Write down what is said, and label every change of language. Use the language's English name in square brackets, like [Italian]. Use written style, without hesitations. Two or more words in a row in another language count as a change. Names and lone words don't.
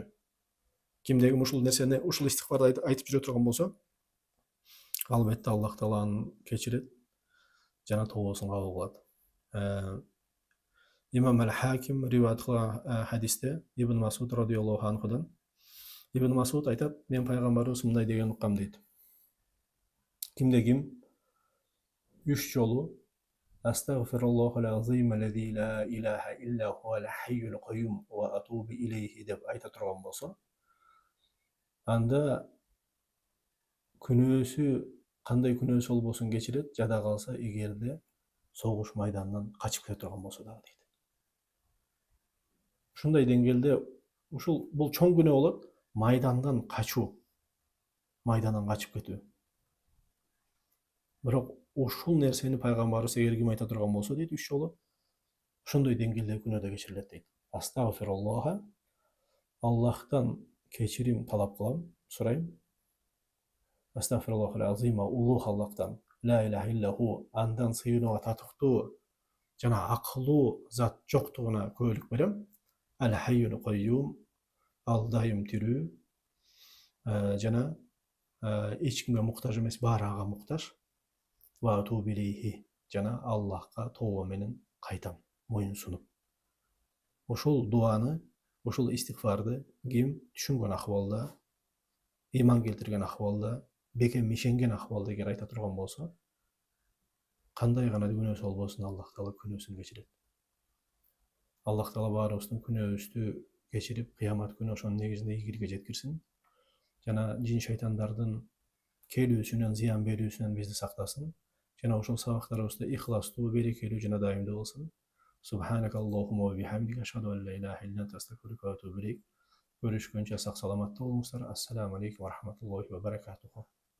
[Kyrgyz] Кимдегим ушул нерсени, ушул истихфарды айтып жүрө турган болсо, албетте Аллах Таала аны кечирет жана тообосун кабыл кылат. Имам Ал-Хаким риваят кылган хадисте Ибн Масуд [Arabic] رضي الله عنهдан [Kyrgyz] Ибн Масуд айтат, мен пайгамбарыбыз мындай деген уккам дейт. Ким 3 жолу [Arabic] أستغفر الله العظيم الذي لا إله إلا هو الحي القيوم وأتوب إليه [Kyrgyz] деп айта турган болсо, анда күнөөсү кандай күнөөсү болбосун кечирет, жада калса эгерде согуш майданынан качып кете турган болсо дагы дейт. Ушундай деңгээлде бул чоң күнөө болот, майдандан качуу, майдандан качып кетүү. Бирок ушул нерсени пайгамбарыбыз эгер ким айта турган болсо дейт 3 жолу, ошондой деңгээлде күнөө да кечирилет дейт. Астагфируллаха, Аллахтан кечирим талап кылам, сурайм. [Arabic] أستغفر الله العظيم, [Kyrgyz] улуг Аллахтан, [Arabic] لا إله إلا هو, [Kyrgyz] андан сыйынууга татыктуу жана акылуу зат жоктугуна күбөлүк берем. [Arabic] الحي القيوم, [Kyrgyz] ал дайым тирүү, жана эч кимге муктаж эмес, баары ага муктаж. [Arabic] وأتوب إليه, [Kyrgyz] жана Аллахка тообо менен кайтам, моюн сунуп. Ошол дуаны, ошол истихфарды ким түшүнгөн акыбалда, ыйман келтирген акыбалда, бекем ишенген акыбалда эгер айта турган болсо, кандай гана күнөөсү болбосун, Аллах Таала күнөөсүн кечирет. Аллах Таала баарыбыздын күнөөбүздү кечирип, кыямат күнү ошонун негизинде ийгиликке жеткирсин. Жана жин шайтандардын келүүсүнөн, зыян берүүсүнөн бизди сактасын. Жана ошол сабактарыбызды ихластуу, берекелүү жана дайымдуу кылсын. [Arabic] سبحانك اللهم وبحمدك أشهد أن لا إله إلا أنت أستغفرك وأتوب إليك. [Kyrgyz] Görüşкөнчө сак саламатта болуңуздар. [Arabic] السلام عليكم ورحمة الله وبركاته.